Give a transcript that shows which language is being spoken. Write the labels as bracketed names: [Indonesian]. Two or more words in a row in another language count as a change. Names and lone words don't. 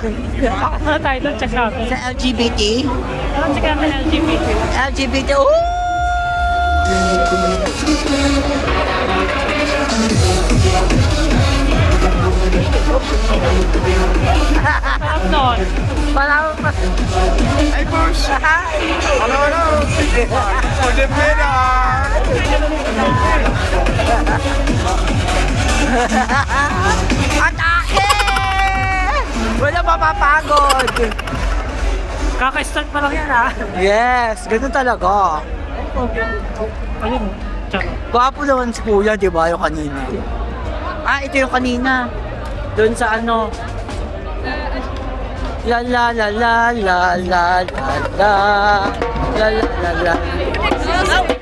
[Filipino] Bakit na tayo doon? Check natin. Sa LGBT? Check natin LGBT. LGBT, ooh! Sarap nun. Parang [Dutch] Hey, Boos. Hallo, hallo. Goedemiddag. [Filipino] Atake! Wala mapapagod. Kaka-start pa lang yan Yes, ganun talaga. Ayun. Tsaka. Gwapo naman si kuya, di ba, yung kanina? Ito yung kanina. Doon sa La la la la la la la la la la la la.